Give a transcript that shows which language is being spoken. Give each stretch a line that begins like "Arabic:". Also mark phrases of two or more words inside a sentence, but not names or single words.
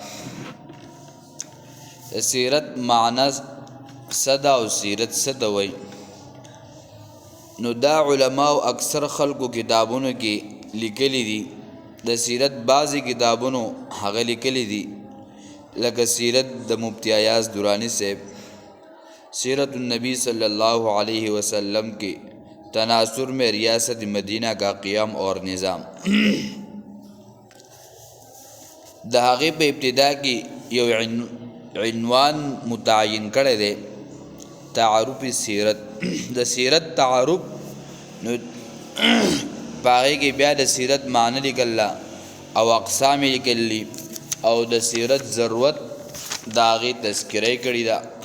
Pashto: د سیرت معنی څه ده او سیرت څه ته وایي؟ نو دا علماو اکثر خلکو کتابونو کې لیکلی دي. د سیرت بعضی کتابونو هغه لیکلی دي لکه سیرت د مفتی ایاز درانی صاحب سیرت النبی صلی اللہ علیہ وسلم کے تناصر میں ریاست مدینہ کا قیام اور نظام. د هغې په ابتدا کې یو عنوان متعین کړی دی، تعارف سیرت. د سیرت تعارف، نو باغی کې بیا د سیرت معنی لیکله او اقسام لیکلی او د سیرت ضرورت د هغې تذکره کړې ده.